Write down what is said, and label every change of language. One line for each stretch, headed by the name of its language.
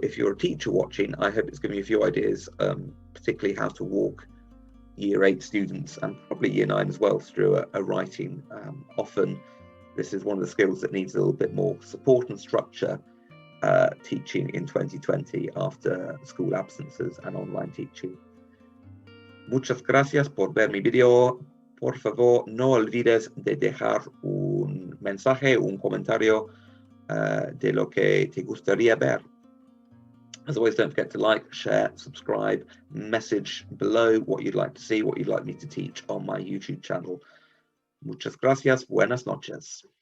English: If you're a teacher watching, I hope it's given you a few ideas, particularly how to walk year 8 students and probably year 9 as well through a writing. Often this is one of the skills that needs a little bit more support and structure teaching in 2020 after school absences and online teaching.
Spanish: Muchas gracias por ver mi video. Por favor, no olvides de dejar un mensaje, un comentario de lo que te gustaría ver.
English: As always, don't forget to like, share, subscribe, message below what you'd like to see, what you'd like me to teach on my YouTube channel.
Spanish: Muchas gracias. Buenas noches.